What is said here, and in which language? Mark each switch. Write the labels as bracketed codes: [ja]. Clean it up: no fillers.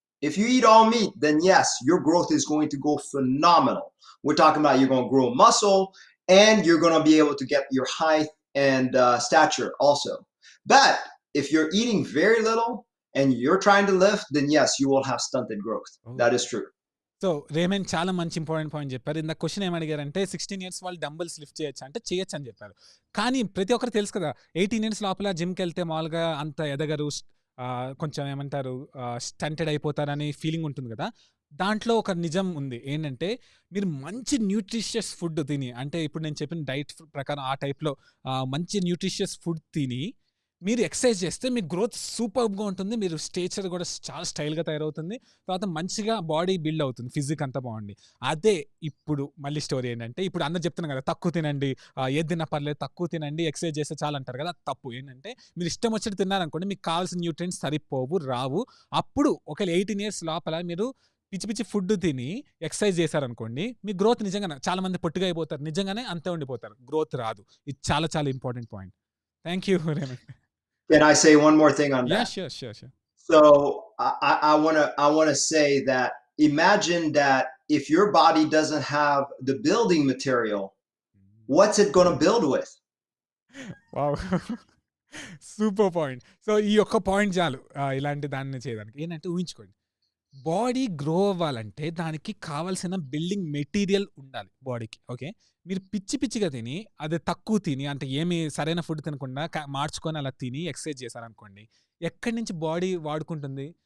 [en] If you eat all meat, then yes, your growth is going to go phenomenal. We're talking about you're going to grow muscle and you're going to be able to get your height and stature also. But if you're eating very little and you're trying to lift, then yes, you will have stunted growth. Oh. That is true. [te] So Raymond చాలా మంచి important point చెప్పారు. ఇంత question ఏమడిగారంటే 16 years వాళ్ళు dumbbells lift చేయొచ్చు అంటే చేయొచ్చు అని చెప్పారు. కానీ ప్రతి ఒక్కరు తెలుసు కదా, 18 years లోపల జిమ్కి వెళ్తే మామూలుగా అంత ఎదగరు, కొంచెం ఏమంటారు స్టంటెడ్ అయిపోతారని ఫీలింగ్ ఉంటుంది కదా. దాంట్లో ఒక నిజం ఉంది ఏంటంటే, మీరు మంచి న్యూట్రిషియస్ ఫుడ్ తిని, అంటే ఇప్పుడు నేను చెప్పిన డైట్ ప్రకారం ఆ టైప్లో మంచి న్యూట్రిషియస్ ఫుడ్ తిని మీరు ఎక్సర్సైజ్ చేస్తే మీ గ్రోత్ సూపర్గా ఉంటుంది. మీరు స్టేచర్ కూడా చాలా స్టైల్గా తయారవుతుంది. తర్వాత మంచిగా బాడీ బిల్డ్ అవుతుంది, ఫిజిక్ అంతా బాగుంది. అదే ఇప్పుడు మళ్ళీ స్టోరీ ఏంటంటే, ఇప్పుడు అందరు చెప్తున్నాను కదా తక్కువ తినండి, ఏది తిన్నా పర్లేదు తక్కువ తినండి, ఎక్సర్సైజ్ చేస్తే చాలా అంటారు కదా. తప్పు. ఏంటంటే మీరు ఇష్టం వచ్చేది తిన్నారనుకోండి, మీకు కావాల్సిన న్యూట్రియంట్స్ సరిపోవు, రావు. అప్పుడు ఒకవేళ 18 years లోపల మీరు పిచ్చి పిచ్చి ఫుడ్ తిని ఎక్సర్సైజ్ చేశారనుకోండి, మీ గ్రోత్ నిజంగానే చాలా మంది పొట్టిగా అయిపోతారు, నిజంగానే అంతే ఉండిపోతారు, గ్రోత్ రాదు. ఇది చాలా చాలా important point. [en] thank you [te] Raymond. [en] Can I say one more thing on that? Yeah, sure. So I wanna say that imagine that if your body doesn't have the building material, what's it gonna build with? Wow. Super point. [te] So ఈ ఒక్క point చాలు ఇలాంటి దాన్ని చేయడానికి. ఏంటంటే ఊహించుకోండి, body grow అవ్వాలంటే దానికి కావాల్సిన బిల్డింగ్ మెటీరియల్ ఉండాలి బాడీకి. ఓకే, మీరు పిచ్చి పిచ్చిగా తిని అది తక్కువ తిని, అంటే ఏమి సరైన ఫుడ్ తినకుండా మార్చుకొని అలా తిని ఎక్సర్సైజ్ చేశారనుకోండి, ఎక్కడి నుంచి బాడీ వాడుకుంటుంది?